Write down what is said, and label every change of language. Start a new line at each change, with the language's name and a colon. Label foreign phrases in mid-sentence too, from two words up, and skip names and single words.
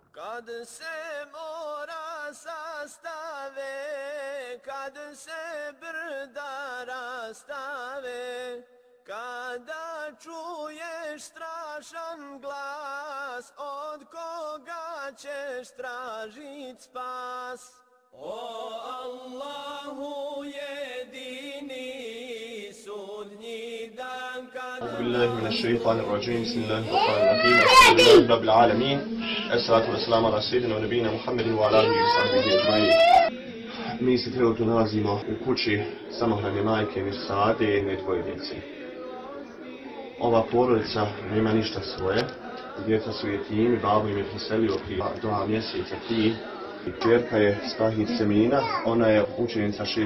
Bosnian: Kad se mora sastave, kad se brda rastave, kada čuješ strašan glas, od koga ćeš tražit spas? O Allahu jedini, sudnji dan kad...
Arabic: أعوذ بالله من الشيطان الرجيم بسم الله الرحمن الرحيم الحمد لله رب العالمين الصلاة والسلام على سيدنا ونبينا محمد وعلى آله وصحبه أجمعين.
Bosnian: Mi se trenutno nalazimo u kući samohrane majke Mirsade i dvoje djece. Ova porodica nema ništa svoje, djeca su jetimi, babo im je preselio prije 2 mjeseca, 3. Kćerka je Stahid Semina, ona je učenica 6.